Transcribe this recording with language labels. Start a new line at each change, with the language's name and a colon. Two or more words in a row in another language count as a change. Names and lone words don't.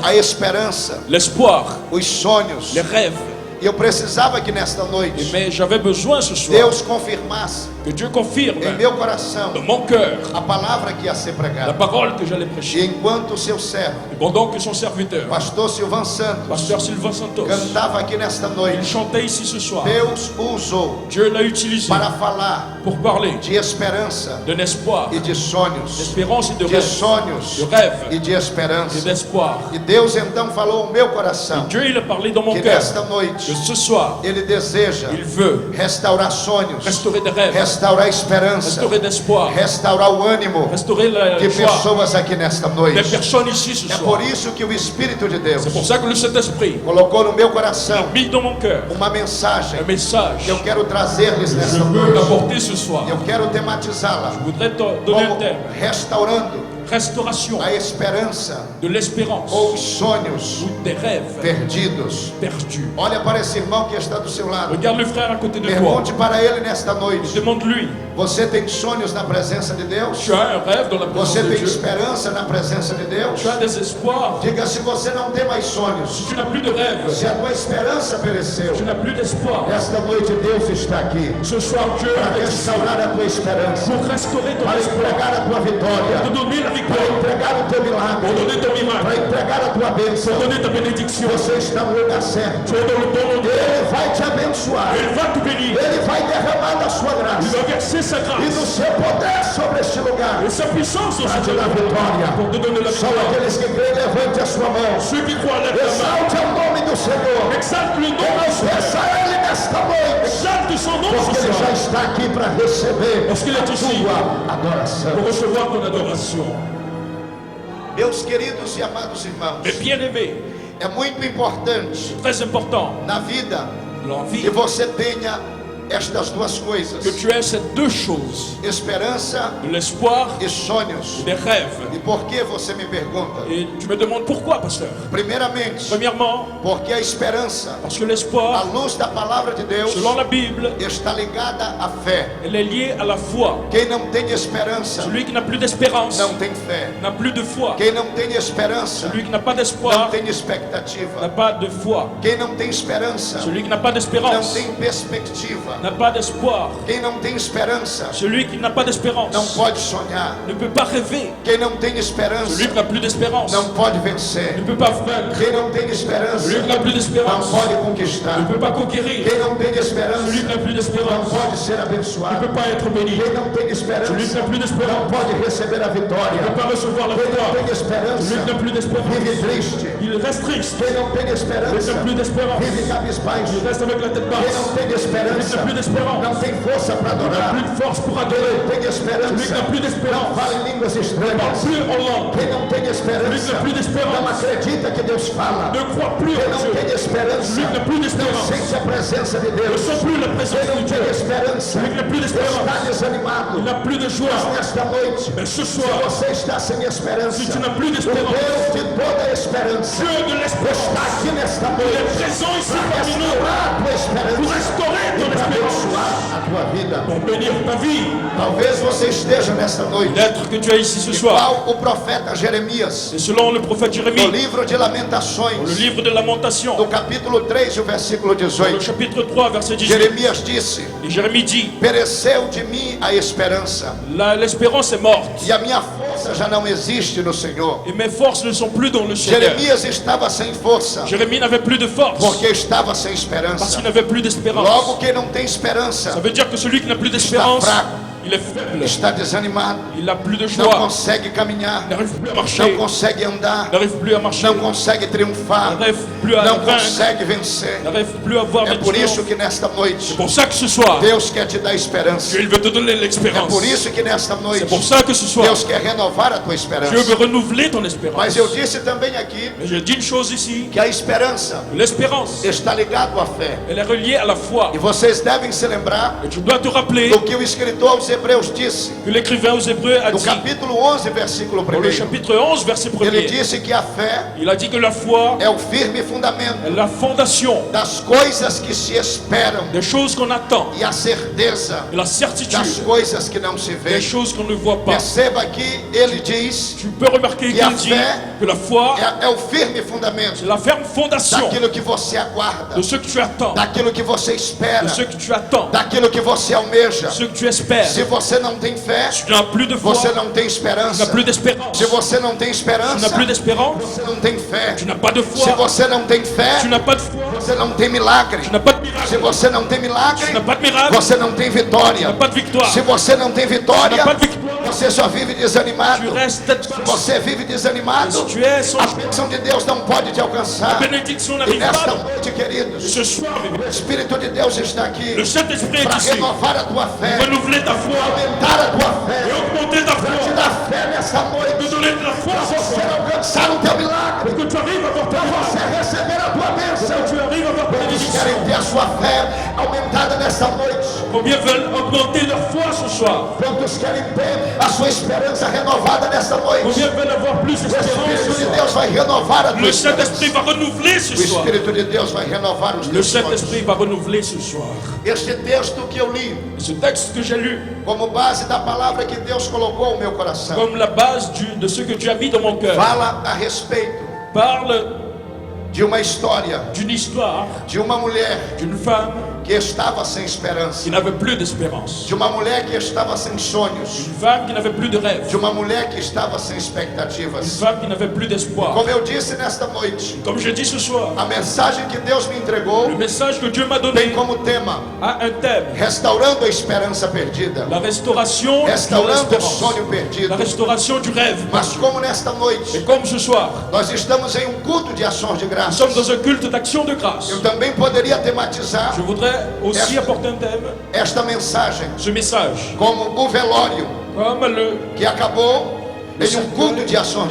Portuguese: a esperança,
French: l'espoir,
Portuguese: os sonhos.
French: les rêves.
Portuguese: E eu precisava que nesta noite
French: Mais j'avais besoin ce soir
Portuguese: Deus confirmasse
French: que Dieu confirme
Portuguese: em meu coração
French: dans mon cœur
Portuguese: a palavra que ia ser
French: la
Portuguese: pregada.
French: parole que j'allais
Portuguese: E
French: prêcher.
Portuguese: enquanto o seu servo,
French: Et pendant que son serviteur,
Portuguese: pastor Silvan Santos,
French: pasteur Sylvain Santos,
Portuguese: cantava aqui nesta
French: il
Portuguese: noite,
French: chantait ici ce soir,
Portuguese: Deus o usou
French: Dieu l'a utilisé
Portuguese: para falar
French: pour parler
Portuguese: de esperança
French: d'un espoir,
Portuguese: e de sonhos,
French: d'espérance et de
Portuguese: de
French: rêve,
Portuguese: sonhos
French: de rêve
Portuguese: e de
French: et
Portuguese: esperança.
French: d'espoir.
Portuguese: E Deus então falou ao meu coração
French: Dieu, il a parlé dans mon
Portuguese: que
French: cœur
Portuguese: nesta noite
French: que ce soir,
Portuguese: Ele deseja
French: il veut
Portuguese: restaurar sonhos,
French: restaurer des rêves,
Portuguese: restaurar esperança,
French: restaurer d'espoir,
Portuguese: restaurar o ânimo
French: restaurer la
Portuguese: de
French: joie
Portuguese: pessoas aqui nesta
French: des
Portuguese: noite.
French: personnes ici ce
Portuguese: É
French: soir.
Portuguese: por isso que o Espírito de Deus
French: C'est pour ça que le Saint-Esprit
Portuguese: colocou no meu
French: a
Portuguese: coração
French: mis dans mon cœur
Portuguese: uma mensagem
French: un message
Portuguese: que eu quero trazer-lhes
French: que
Portuguese: nesta
French: je veux
Portuguese: noite.
French: t'apporter ce soir.
Portuguese: Eu quero tematizá-la
French: Je voudrais te donner
Portuguese: como
French: un terme.
Portuguese: restaurando
French: Restauration
Portuguese: a esperança
French: de l'espérance
Portuguese: ou os sonhos
French: ou des rêves
Portuguese: perdidos.
French: perdus.
Portuguese: Olha para esse irmão que está do seu lado.
French: Regarde le frère à côté de toi.
Portuguese: Pergunte para ele nesta noite:
French: Demande-lui,
Portuguese: você tem sonhos na presença de Deus?
French: tu as un rêve dans la présence
Portuguese: Você
French: de
Portuguese: tem
French: Dieu?
Portuguese: esperança na presença de Deus?
French: Tu as des espoirs?
Portuguese: Diga: se você não tem mais sonhos,
French: Si tu n'as plus de rêve,
Portuguese: se a tua esperança pereceu,
French: tu n'as plus d'espoir.
Portuguese: esta noite Deus está aqui
French: Ce soir, Dieu
Portuguese: para
French: est ici
Portuguese: restaurar a tua esperança,
French: pour restaurer ton
Portuguese: para
French: espoir,
Portuguese: entregar a tua vitória,
French: pour donner la
Portuguese: para
French: victoire,
Portuguese: entregar o teu
French: pour
Portuguese: milagre,
French: donner ton
Portuguese: para
French: miracle,
Portuguese: entregar a tua bênção.
French: pour donner ta bénédiction.
Portuguese: Você está no lugar certo.
French: Tu es dans le bon endroit.
Portuguese: Ele vai te abençoar.
French: Il va te bénir.
Portuguese: Ele vai derramar da sua
French: Il
Portuguese: graça
French: va verser sa
Portuguese: e do
French: grâce
Portuguese: seu poder sobre este lugar
French: et sa puissance sur
Portuguese: para
French: ce
Portuguese: te dar vitória.
French: pour te donner la
Portuguese: Só
French: victoire.
Portuguese: aqueles que creem, levante a sua mão.
French: Ceux qui croient, lève la main.
Portuguese: Exalte o nome do Senhor.
French: Exalte le nom du Seigneur.
Portuguese: Peça a Ele nesta noite,
French: Exalte son nom
Portuguese: porque
French: ce
Portuguese: Ele já
French: soir.
Portuguese: está aqui para receber
French: Parce qu'il est ici
Portuguese: tua adoração.
French: pour recevoir ton adoration.
Portuguese: Meus queridos e amados irmãos,
French: Mais bien-aimé,
Portuguese: é muito importante
French: très important
Portuguese: na vida
French: dans la vie
Portuguese: que você tenha estas duas
French: que
Portuguese: coisas:
French: tu aies ces deux choses,
Portuguese: esperança
French: de l'espoir
Portuguese: e sonhos.
French: et des rêves.
Portuguese: E por que você me pergunta?
French: Et tu me demandes pourquoi, pasteur?
Portuguese: Primeiramente,
French: Premièrement,
Portuguese: porque a esperança,
French: parce que
Portuguese: à
French: l'espoir,
Portuguese: luz da palavra de Deus,
French: selon la Bible,
Portuguese: está ligada à fé.
French: elle est liée à la foi.
Portuguese: Quem não tem esperança
French: Celui qui n'a plus d'espérance
Portuguese: não tem fé.
French: n'a plus de foi.
Portuguese: Quem não tem esperança
French: Celui qui n'a pas
Portuguese: não
French: d'espoir
Portuguese: tem
French: n'a
Portuguese: expectativa.
French: pas de foi.
Portuguese: Quem não tem esperança
French: Celui qui n'a pas
Portuguese: não
French: d'espérance
Portuguese: tem perspectiva.
French: n'a pas d'espoir.
Portuguese: Quem não tem esperança
French: Celui qui n'a pas
Portuguese: não
French: d'espérance
Portuguese: pode sonhar.
French: ne peut pas rêver.
Portuguese: Quem não tem esperança
French: Celui qui n'a plus d'espérance
Portuguese: não pode
French: ne
Portuguese: vencer.
French: peut pas vaincre.
Portuguese: Quem não tem esperança
French: Celui qui n'a plus
Portuguese: não
French: d'espérance
Portuguese: pode
French: ne
Portuguese: conquistar.
French: peut pas conquérir.
Portuguese: Quem não tem
French: Celui
Portuguese: esperança
French: qui n'a plus
Portuguese: não
French: d'espérance
Portuguese: pode ser
French: ne
Portuguese: abençoado.
French: peut pas être béni.
Portuguese: Quem não tem
French: Celui qui
Portuguese: esperança
French: n'a plus
Portuguese: não
French: d'espérance
Portuguese: pode receber a
French: ne
Portuguese: vitória.
French: peut pas recevoir la
Portuguese: Quem não
French: victoire.
Portuguese: tem
French: Celui
Portuguese: esperança
French: qui n'a plus d'espérance,
Portuguese: vive triste.
French: il reste triste.
Portuguese: Quem não tem
French: Celui qui
Portuguese: esperança
French: n'a plus d'espérance,
Portuguese: vive cabisbaixo.
French: il reste avec la tête
Portuguese: Quem
French: basse.
Portuguese: não tem
French: Celui qui
Portuguese: esperança
French: n'a plus d'espérance,
Portuguese: não tem força para
French: il n'a
Portuguese: adorar.
French: plus de force pour adorer.
Portuguese: Quem não tem
French: Celui qui
Portuguese: esperança
French: n'a plus
Portuguese: não
French: d'espérance,
Portuguese: fala em línguas
French: ne parle
Portuguese: estranhas.
French: plus en langue,
Portuguese: Quem não tem
French: Celui qui
Portuguese: esperança
French: n'a plus
Portuguese: não
French: d'espérance,
Portuguese: acredita que Deus fala.
French: ne croit plus
Portuguese: Quem
French: en
Portuguese: não
French: Dieu.
Portuguese: tem esperança
French: Celui qui n'a plus
Portuguese: não
French: d'espérance,
Portuguese: sente a presença de
French: ne
Portuguese: Deus.
French: sent plus la présence
Portuguese: Quem
French: de
Portuguese: não
French: Dieu.
Portuguese: tem esperança
French: Celui qui n'a plus d'espérance,
Portuguese: está desanimado.
French: il n'a plus de joie.
Portuguese: Nesta noite,
French: Mais ce
Portuguese: se
French: soir,
Portuguese: você está sem esperança,
French: si tu n'as plus
Portuguese: o
French: d'espérance,
Portuguese: Deus de toda a esperança
French: Dieu de l'espérance
Portuguese: está aqui nesta
French: est
Portuguese: noite
French: présent ici
Portuguese: para
French: parmi nous
Portuguese: restaurar a tua
French: pour
Portuguese: esperança
French: restaurer
Portuguese: e
French: ton
Portuguese: para
French: espérance,
Portuguese: abençoar a tua vida.
French: pour bénir ta vie.
Portuguese: Talvez você esteja nesta noite
French: L'être que tu as ici ce soir,
Portuguese: igual o profeta Jeremias,
French: et selon le prophète
Portuguese: no
French: Jérémie,
Portuguese: livro de
French: dans le
Portuguese: Lamentações,
French: livre de Lamentation,
Portuguese: no capítulo 3, o versículo
French: dans le
Portuguese: 18,
French: chapitre 3, verset 18,
Portuguese: Jeremias disse:
French: et Jérémie dit,
Portuguese: pereceu de mim a esperança
French: l'espérance est morte
Portuguese: e a minha força força já não existe no Senhor.
French: Et mes forces ne sont plus dans le Seigneur.
Portuguese: Jeremias estava sem força,
French: Jérémie n'avait plus de force
Portuguese: porque estava sem
French: parce
Portuguese: esperança.
French: qu'il n'avait plus d'espérance.
Portuguese: Logo, quem não tem esperança
French: Ça veut dire que celui qui n'a plus d'espérance,
Portuguese: fraco.
French: il est faible,
Portuguese: está desanimado,
French: il n'a plus de
Portuguese: não
French: joie,
Portuguese: consegue caminhar,
French: il n'arrive plus à
Portuguese: não
French: marcher,
Portuguese: consegue andar,
French: il n'arrive plus à marcher,
Portuguese: não consegue triunfar,
French: il n'arrive plus à
Portuguese: não
French: vaincre,
Portuguese: consegue vencer.
French: il n'arrive plus à voir
Portuguese: É
French: de
Portuguese: por isso
French: triomphe.
Portuguese: que nesta noite
French: C'est pour ça que ce soir,
Portuguese: Deus quer te dar esperança.
French: Dieu il veut te donner
Portuguese: É
French: l'espérance.
Portuguese: por isso que nesta noite
French: C'est pour ça que ce soir,
Portuguese: Deus quer renovar a tua
French: Dieu
Portuguese: esperança.
French: veut renouveler ton espérance.
Portuguese: Mas eu disse também aqui
French: Mais je dis une chose ici,
Portuguese: que a esperança
French: l'espérance,
Portuguese: está ligada à fé.
French: elle est reliée à la foi.
Portuguese: E vocês devem se lembrar
French: Et tu dois te rappeler
Portuguese: do que o escritor aos Hebreus disse,
French: que l'écrivain aux Hébreux a
Portuguese: no
French: dit,
Portuguese: capítulo 11, versículo
French: dans le
Portuguese: 1.
French: chapitre 11, verset
Portuguese: Ele
French: 1er,
Portuguese: disse que a fé
French: il a dit que la foi
Portuguese: é o firme fundamento
French: est la fondation
Portuguese: das coisas que se esperam
French: des choses qu'on attend,
Portuguese: e a certeza
French: de la
Portuguese: das
French: certitude
Portuguese: coisas que não se
French: des
Portuguese: veem.
French: choses qu'on ne voit pas.
Portuguese: Perceba que ele diz
French: Tu peux remarquer Et a qu'il dit fait- que la foi,
Portuguese: é o firme fundamento
French: c'est la ferme fondation
Portuguese: daquilo que você aguarda,
French: de ce que tu attends,
Portuguese: daquilo que você espera,
French: de ce que tu attends,
Portuguese: daquilo que você almeja.
French: de ce que tu espères.
Portuguese: Se você não tem fé,
French: Tu n'as plus de foi,
Portuguese: você não tem
French: tu
Portuguese: esperança.
French: n'as plus d'espérance.
Portuguese: Se você não tem
French: Tu
Portuguese: esperança,
French: n'as plus d'espérance,
Portuguese: você não tem fé.
French: tu n'as pas de
Portuguese: Se
French: foi,
Portuguese: você não tem fé,
French: tu n'as pas de foi,
Portuguese: você não tem milagre.
French: tu n'as pas de
Portuguese: Se
French: miracle,
Portuguese: você não tem milagre,
French: tu n'as pas de miracle,
Portuguese: você não tem
French: tu
Portuguese: vitória.
French: n'as pas de victoire,
Portuguese: Se você não tem
French: tu
Portuguese: vitória,
French: n'as pas de victoire,
Portuguese: você só vive desanimado.
French: tu restes
Portuguese: Se você vive desanimado,
French: si tu es sans
Portuguese: a bênção de Deus não pode te alcançar.
French: bénédiction
Portuguese: E
French: n'arrive
Portuguese: nesta
French: pas.
Portuguese: noite, queridos,
French: Ce soir,
Portuguese: o Espírito de Deus está aqui
French: le Saint-Esprit
Portuguese: para
French: est ici,
Portuguese: renovar a tua fé,
French: renouveler ta foi,
Portuguese: aumentar a tua fé,
French: et augmenter ta
Portuguese: te
French: foi,
Portuguese: dar fé nessa
French: te
Portuguese: noite,
French: donner de la foi
Portuguese: para
French: ce
Portuguese: você
French: soir,
Portuguese: alcançar o teu milagre,
French: pour que tu arrives à voir ta
Portuguese: para
French: foi,
Portuguese: você receber a tua
French: pour
Portuguese: bênção.
French: que tu arrives à voir ta
Portuguese: Eles
French: bénédiction.
Portuguese: querem ter a sua fé aumentada nessa noite.
French: Combien veulent augmenter leur foi ce soir?
Portuguese: Quantos querem ter a sua esperança renovada nessa noite?
French: Combien veulent avoir plus
Portuguese: O
French: d'espérance
Portuguese: Espírito
French: ce
Portuguese: de
French: soir?
Portuguese: Deus vai renovar a tua
French: Le
Portuguese: esperança.
French: Saint-Esprit va renouveler ce
Portuguese: O
French: soir.
Portuguese: Espírito de Deus vai renovar os
French: Le
Portuguese: teus sonhos.
French: Saint-Esprit va renouveler ce soir.
Portuguese: Este texto que eu li,
French: Et ce texte que j'ai lu,
Portuguese: como base da palavra que Deus colocou no meu coração,
French: comme la base de ce que tu as mis dans mon cœur,
Portuguese: fala a respeito
French: parle
Portuguese: de uma história
French: d'une histoire
Portuguese: de uma mulher
French: d'une femme
Portuguese: que estava sem esperança,
French: qui n'avait plus d'espérance,
Portuguese: de uma mulher que estava sem sonhos,
French: une femme qui n'avait plus de rêve,
Portuguese: de uma mulher que estava sem
French: une
Portuguese: expectativas.
French: femme qui n'avait plus d'espoir.
Portuguese: Como eu disse nesta noite,
French: Comme je dis ce soir,
Portuguese: a mensagem que Deus me entregou
French: le message que Dieu m'a
Portuguese: tem
French: donné
Portuguese: como tema
French: a un thème:
Portuguese: restaurando a esperança perdida,
French: la restauration de
Portuguese: restaurando o
French: l'espérance,
Portuguese: sonho perdido.
French: la restauration du rêve.
Portuguese: Mas como nesta
French: Et
Portuguese: noite
French: comme ce soir,
Portuguese: nós estamos em um culto de ações de
French: nous
Portuguese: graças,
French: sommes dans un culte d'action de grâce,
Portuguese: eu também poderia tematizar
French: je voudrais aussi apporter un thème,
Portuguese: esta mensagem
French: ce message,
Portuguese: como o velório
French: comme le
Portuguese: que acabou em um culto de ações de